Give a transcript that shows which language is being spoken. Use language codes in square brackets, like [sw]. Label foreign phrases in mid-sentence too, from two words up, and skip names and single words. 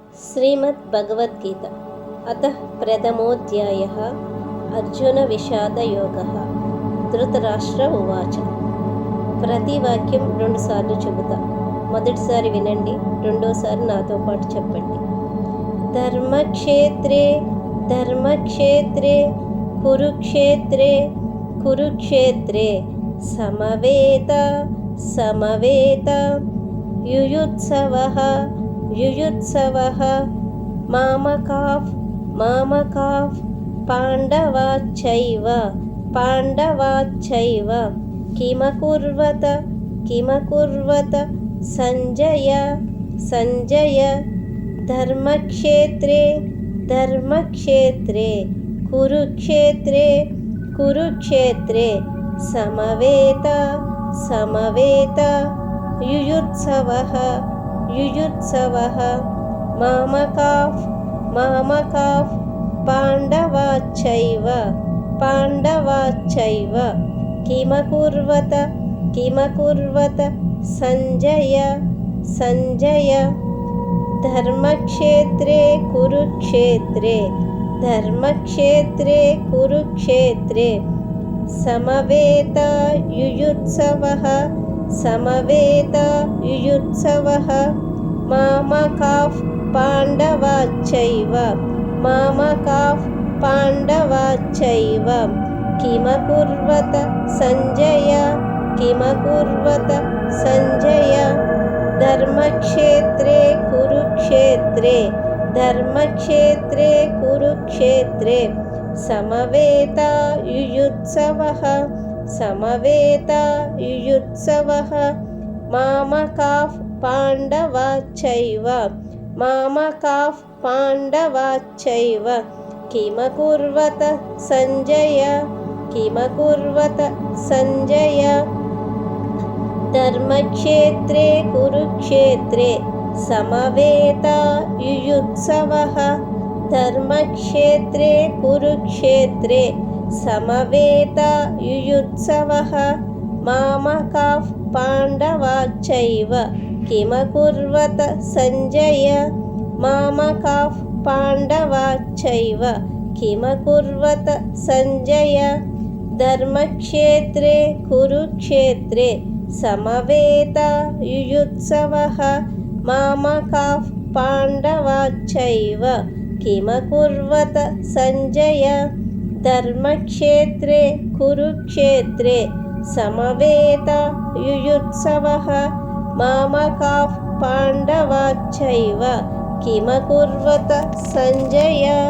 [sa] श्रीमद्भगवद्गीता अतः प्रथमोऽध्यायः अर्जुनविषादयोगः। ధృతరాష్ట్ర ఉవాచ. [te] ప్రతి వాక్యం 2 సార్లు చెబుతా. మొదటిసారి వినండి, రెండోసారి నాతో పాటు చెప్పండి. [sa] ధర్మక్షేత్రే ధర్మక్షేత్రే కురుక్షేత్రే కురుక్షేత్రే సమవేత సమవేత యుయుత్సవః యుయుత్సవః మామకాః మామకాః పాండవాశ్చైవ పాండవాశ్చైవ కిమకుర్వత కిమకుర్వత సంజయ సంజయ ధర్మక్షేత్రే ధర్మక్షేత్రే కురుక్షేత్రే కురుక్షేత్రే సమవేత సమవేత యుయుత్సవః యుయుత్సవః మామకాః మామకాః పాండవాశ్చైవ పాండవాశ్చైవ కిమకుర్వత కిమకుర్వత సంజయ సంజయ ధర్మక్షేత్రే కురుక్షేత్రే ధర్మక్షేత్రే కురుక్షేత్రే సమవేత యుయుత్సవః సమవేత యుయుత్సవః మామకాః పాండవాశ్చైవ మామకాః పాండవాశ్చైవ కిమకుర్వత సంజయ కిమకుర్వత సంజయ ధర్మక్షేత్రే కురుక్షేత్రే ధర్మక్షేత్రే కురుక్షేత్రే సమవేత యుయుత్సవః సమవేత యుయుత్సవః మామకాః పాండవాశ్చైవ మామకాః పాండవాశ్చైవ కిమకుర్వత సంజయ కిమకుర్వత సంజయ ధర్మక్షేత్రే కురుక్షేత్రే సమవేత యుయుత్సవః ధర్మక్షేత్రే కురుక్షేత్రే సమవేత యుయుత్సవః మామకాః పాండవాశ్చైవ కిమకుర్వత సంజయ మామకాః పాండవాశ్చైవ కిమకుర్వత సంజయ ధర్మక్షేత్రే కురుక్షేత్రే సమవేత యుయుత్సవః మామకాః పాండవాశ్చైవ కిమకుర్వత సంజయ ధర్మక్షేత్రే కురుక్షేత్రే సమవేత యుయుత్సవః మామకాః పాండవాశ్చైవ కిమకుర్వత సంజయ